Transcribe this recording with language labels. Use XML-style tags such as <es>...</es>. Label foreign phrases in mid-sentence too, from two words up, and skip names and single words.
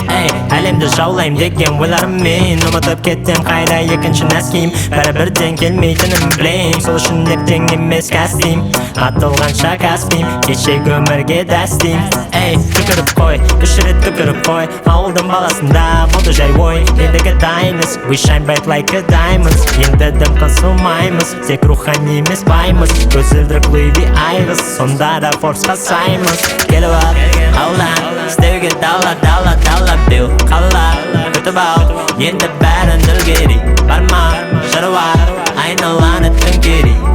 <kk>Эй, әлемді жаулайым деген ойларыммен ұмытып кеттім қайда екінші нәским. Бәрі бірден келмейтінін білем, сол үшін ертең емес кәстейм. Атылғанша кәспейм, кешегі өмірге дәстейм. Эй, түкіріп қой, үш рет түкіріп қой. Ауылдың баласында болды жай ой. Ендігі дайынбыз,</kk> <en>we shine bright like a diamond.</en> <kk>Енді дым қысылмаймыз, тек рухани емес баймыз. Көзілдірік Луи Ви айғыз, сонда да Форбсқа саймыз. Келіп ал, ауылдан, істеуге дала, дала, дала, бил, қала. Күтіп ал, енді бәрін үлгерейік. Бар ма, шаруа, айналаны төңкерейік.</kk>